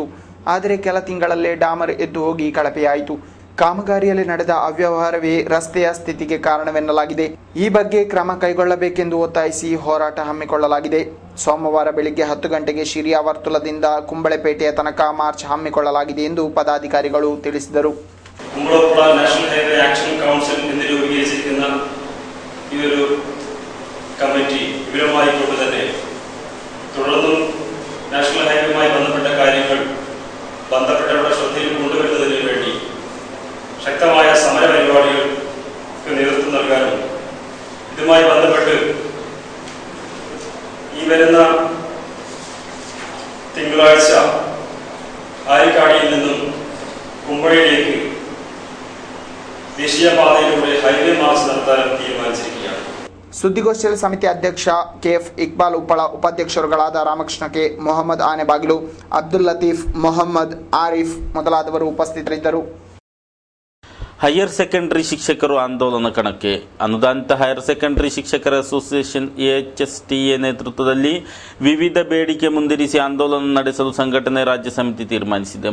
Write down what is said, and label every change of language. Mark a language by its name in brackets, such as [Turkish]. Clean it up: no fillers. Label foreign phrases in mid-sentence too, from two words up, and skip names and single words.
[Kannada] ಆದರೆ ಕೆಲ ತಿಂಗಳಲ್ಲೇ ಡಾಮರ್ ಎದ್ದು ಹೋಗಿ ಕಳಪೆಯಾಯಿತು. ಕಾಮಗಾರಿಯಲ್ಲಿ ನಡೆದ ಅವ್ಯವಹಾರವೇ ರಸ್ತೆಯ ಸ್ಥಿತಿಗೆ ಕಾರಣವೆನ್ನಲಾಗಿದೆ. ಈ ಬಗ್ಗೆ ಕ್ರಮ ಕೈಗೊಳ್ಳಬೇಕೆಂದು ಒತ್ತಾಯಿಸಿ ಹೋರಾಟ ಹಮ್ಮಿಕೊಳ್ಳಲಾಗಿದೆ. ಸೋಮವಾರ ಬೆಳಿಗ್ಗೆ 10 ಗಂಟೆಗೆ ಶಿರಿಯ ವರ್ತುಲದಿಂದ ಕುಂಬಳೆಪೇಟೆಯ ತನಕ ಮಾರ್ಚ್ ಹಮ್ಮಿಕೊಳ್ಳಲಾಗಿದೆ ಎಂದು ಪದಾಧಿಕಾರಿಗಳು ತಿಳಿಸಿದರು. [Malayalam] കുമ്പളപ്പുഴ നാഷണൽ ഹൈവേ ആക്ഷൻ കൗൺസിൽ എന്ന് രൂപീകരിച്ചിരിക്കുന്ന ഈ ഒരു കമ്മിറ്റി വിപുലമായി കൊണ്ട് തന്നെ തുടർന്നും നാഷണൽ ഹൈവേയുമായി ബന്ധപ്പെട്ട കാര്യങ്ങൾ ബന്ധപ്പെട്ടവരുടെ ശ്രദ്ധയിൽ കൊണ്ടുവരുന്നതിന് വേണ്ടി ശക്തമായ സമര പരിപാടികൾക്ക് നേതൃത്വം നൽകാനും ഇതുമായി ബന്ധപ്പെട്ട് ഈ വരുന്ന തിങ്കളാഴ്ച ആയിക്കാടിയിൽ നിന്നും കുമ്പഴയിലേക്ക് ദേശീയപാതയിലൂടെ [English] highway march [Malayalam] നടത്താൻ തീരുമാനിച്ചിരിക്കുകയാണ്. [Kannada] ಸುದ್ದಿಗೋಷ್ಠಿಯಲ್ಲಿ ಸಮಿತಿ ಅಧ್ಯಕ್ಷ KF ಇಕ್ಬಾಲ್ ಉಪ್ಪಳ, ಉಪಾಧ್ಯಕ್ಷರುಗಳಾದ ರಾಮಕೃಷ್ಣ ಕೆ, ಮೊಹಮ್ಮದ್ ಆನೆಬಾಗಿಲು, ಅಬ್ದುಲ್ ಲತೀಫ್, ಮೊಹಮ್ಮದ್ ಆರಿಫ್ ಮೊದಲಾದವರು ಉಪಸ್ಥಿತರಿದ್ದರು. [English] higher secondary [Kannada] ಶಿಕ್ಷಕರು ಆಂದೋಲನ ಕಣಕ್ಕೆ. ಅನುದಾನಿತ [English] higher secondary [Kannada] ಶಿಕ್ಷಕರ ಅಸೋಸಿಯೇಷನ್ AHSTA ನೇತೃತ್ವದಲ್ಲಿ ವಿವಿಧ ಬೇಡಿಕೆ ಮುಂದಿರಿಸಿ ಆಂದೋಲನ ನಡೆಸಲು ಸಂಘಟನೆ ರಾಜ್ಯ ಸಮಿತಿ ತೀರ್ಮಾನಿಸಿದೆ.